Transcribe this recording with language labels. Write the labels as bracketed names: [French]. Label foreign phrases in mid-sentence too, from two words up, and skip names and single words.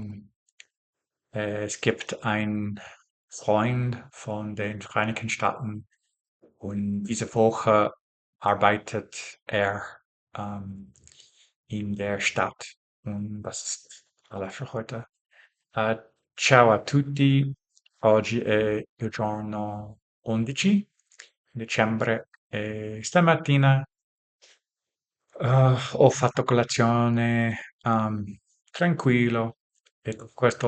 [German] Es gibt einen Freund von den Vereinigten Staaten und diese Woche arbeitet er ähm, in der Stadt. Und das ist alles für heute. [Italian] Eh, ciao a tutti, oggi è il giorno 11 dicembre e stamattina ho fatto colazione tranquillo e con questo